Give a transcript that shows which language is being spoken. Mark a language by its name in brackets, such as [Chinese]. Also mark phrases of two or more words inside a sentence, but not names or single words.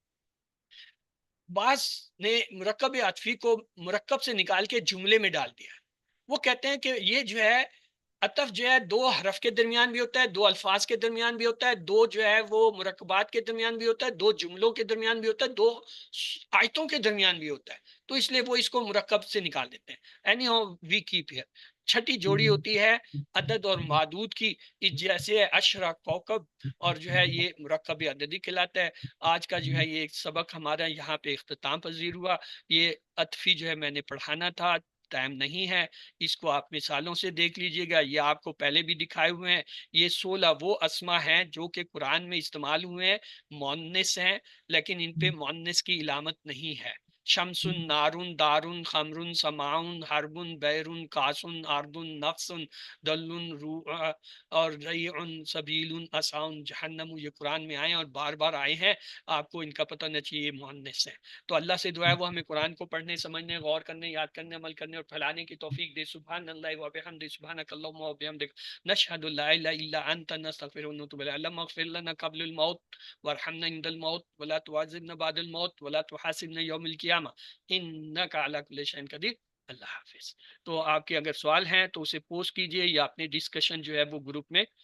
[Urdu] بعض نے مرکب عطفی کو مرکب سے نکال کے جملے میں ڈال دیا، وہ کہتے ہیں کہ یہ جو ہے عطف جو ہے 2 حرف کے درمیان بھی ہوتا ہے، 2 الفاظ کے درمیان بھی ہوتا ہے، 2 جو ہے وہ مرکبات کے درمیان بھی ہوتا ہے، 2 جملوں کے درمیان بھی ہوتا ہے، 2 آیتوں کے درمیان بھی ہوتا ہے، تو اس لیے وہ اس کو مرکب سے نکال دیتے ہیں۔ [English] anyhow we keep here. [Urdu] چھٹی جوڑی ہوتی ہے عدد اور معدود کی، جیسے عشرہ کوکب، اور جو ہے یہ مرکب عددی کہلاتا ہے۔ آج کا جو ہے یہ سبق ہمارا یہاں پہ اختتام پذیر ہوا۔ یہ عطفی جو ہے میں نے پڑھانا تھا، ٹائم نہیں ہے، اس کو آپ مثالوں سے دیکھ لیجئے گا، یہ آپ کو پہلے بھی دکھائے ہوئے ہیں۔ یہ 16 وہ اسما ہیں جو کہ قرآن میں استعمال ہوئے ہیں، مؤنث ہیں، لیکن ان پہ مؤنث کی علامت نہیں ہے۔ [Arabic] شمسن نارن دارن خمرن سماعن حربن بیرن کاسن آردن نقصن دلن اور ریعن سبیلن اسعن جہنم. [Urdu] یہ قرآن میں آئے اور بار بار آئے ہیں، آپ کو ان کا پتہ نہ چاہیے مؤنث ہے. تو اللہ سے دعا ہے وہ ہمیں قرآن کو پڑھنے، سمجھنے، غور کرنے، یاد کرنے، عمل کرنے اور پھیلانے کی توفیق دے. [Arabic] سبحان اللہ و بحمدہ، سبحانک اللہم و بحمدک، نشہد لا الہ الا انت، نستغفرک و نتوب الیک. اللہم اغفر لنا قبل الموت وارحمنا عند الموت ولا تعذبنا بعد الموت ولا تحاسبنا یوم القیامہ انک علی کل شیء قدیر. [Urdu] اللہ حافظ. تو آپ کے اگر سوال ہیں تو اسے پوسٹ کیجئے یا اپنے ڈسکشن جو ہے وہ گروپ میں